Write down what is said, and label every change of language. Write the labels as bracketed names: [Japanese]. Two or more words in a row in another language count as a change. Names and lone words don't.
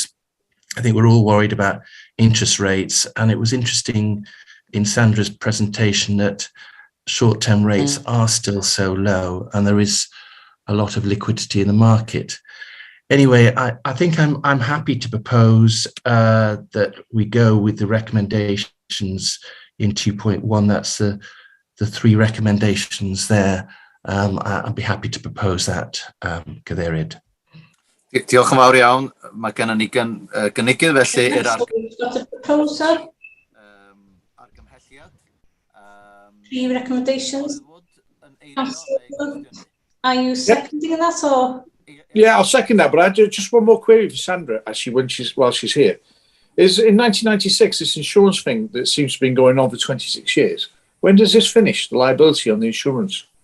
[English] I think we're all worried about interest rates, and it was interesting in Sandra's presentation that short-term rates are still so low and there is a lot of liquidity in the market. Anyway, I think I'm happy to propose that we go with the recommendations in 2.1. That's the 3 recommendations there. I'd be happy to propose that, Cadeirydd. [Welsh] Diolch yn fawr iawn. Mae gennym ni gynigydd felly [English] So we've got a proposal, 3 recommendations. Councillor Wood, are you seconding that, or? Yeah, I'll second that, but I do just one more query for Sandra, actually, while she's here. Is in 1996, this insurance thing that seems to have been going on for 26 years, when does this finish, the liability on the insurance?